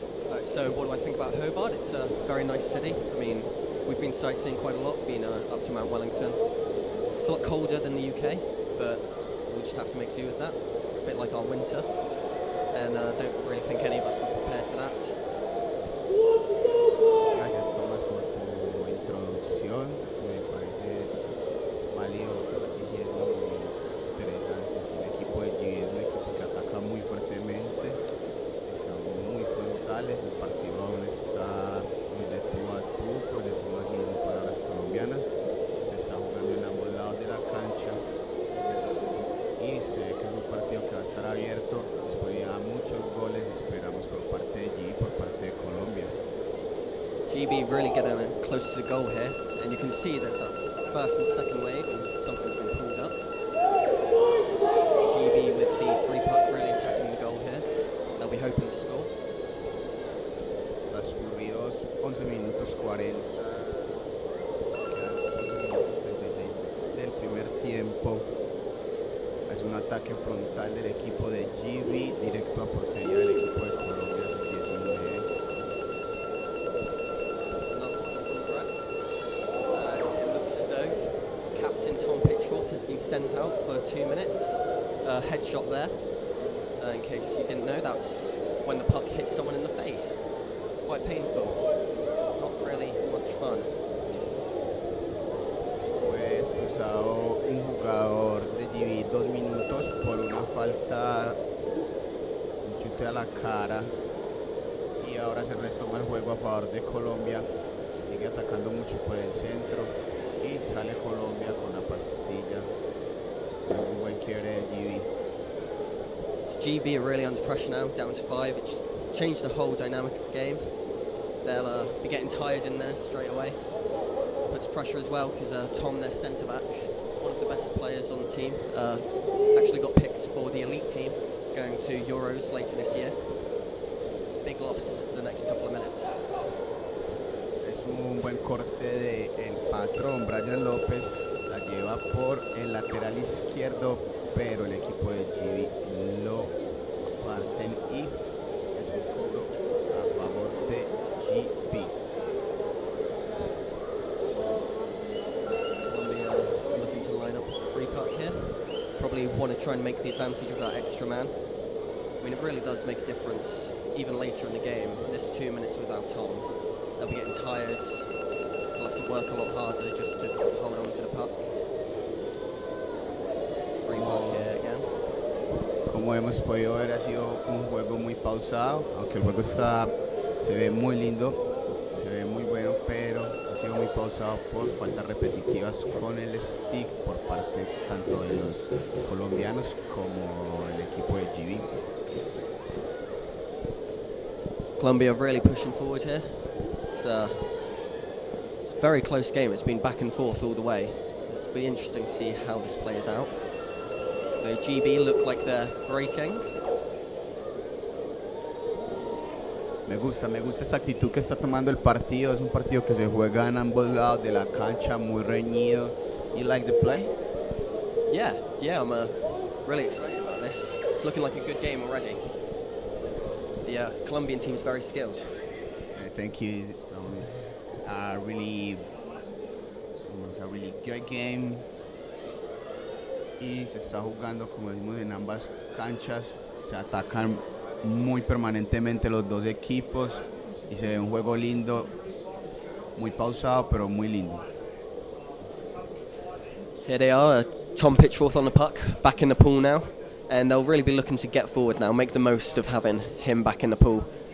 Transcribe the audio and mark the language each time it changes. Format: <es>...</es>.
<en>Right, so what do I think about Hobart? It's a very nice city. I mean, we've been sightseeing quite a lot, been up to Mount Wellington. It's a lot colder than the UK, but we'll just have to make do with that. It's a bit like our winter, and I don't really think any of us were prepared for that.</en> <es>Gracias, Tomás, por tu introducción. Me parece válido lo que estás diciendo, muy interesante. El equipo de GB es un equipo que ataca muy fuertemente, están muy frontales, el partido aún está muy de tú a tú, por decirlo así en palabras colombianas. Se está jugando en ambos lados de la cancha y se ve que es un partido que va a estar abierto, disponibilidad a muchos goles esperamos por parte de GB, por parte de Colombia.</es> <en>GB really getting close to the goal here, and you can see there's that first and second wave, and something's been pulled up. GB with the free puck really attacking the goal here. They'll be hoping to score.</en> <es>Transcurridos 11 minutos 40, quedan 11 minutos 36 del primer tiempo. Es un ataque frontal del equipo de GB directo a portería del equipo de Colombia, sub-19.</es> <en>Another one from the ref. And it looks as though Captain Tom Pitchforth has been sent out for 2 minutes. Headshot there. In case you didn't know, that's when the puck hits someone in the face. Quite painful. Not really much fun.</en> <es>Fue expulsado un jugador de GB 2 minutos por una falta, un chute a la cara ahora se retoma el juego a favor de Colombia. Se sigue atacando mucho por el centro y sale Colombia con la pasilla. Es un buen quiebre de GB.</es> <en>It's GB are really under pressure now, down to 5. It just changed the whole dynamic of the game. They'll be getting tired in there straight away. Puts pressure as well because Tom, their centre back, one of the best players on the team, actually got picked for the elite team going to Euros later this year. It's a big loss for the next couple of minutes.</en> <es>Es un buen corte de el patrón Brian López, la lleva por el lateral izquierdo, pero el equipo de GB lo parten y es un cobro a favor de GB.</es> <en>Colombia looking to line up a free puck here. Probably want to try and make the advantage of that extra man. I mean, it really does make a difference, even later in the game. This 2 minutes without Tom, they'll be getting tired. They'll have to work a lot harder just to hold on to the puck. Free puck here again.</en> <es>Como hemos podido ver, ha sido un juego muy pausado, aunque el juego se ve muy lindo, se ve muy bueno, pero ha sido muy pausado por faltas repetitivas con el stick por parte tanto de los colombianos como el equipo de GB.</es> <en>Colombia really pushing forward here. It's a very close game. It's been back and forth all the way. It'll be interesting to see how this plays out. The GB look like they're breaking.</en> <es>Me gusta esa actitud que está tomando el partido. Es un partido que se juega en ambos lados de la cancha, muy reñido.</es> <en>You like the play? Yeah, I'm really excited about this. It's looking like a good game already. The Colombian team's very skilled. Thank you, Tom. It's a really great game.</en> <es>Y se está jugando, como decimos, en ambas canchas. Se atacan muy permanentemente los dos equipos y se ve un juego lindo, muy pausado, pero muy lindo.</es> <en>Here they are, Tom Pitchforth on the puck, back in the pool now, and they'll really be looking to get forward now, make the most of having him back in the pool.</en>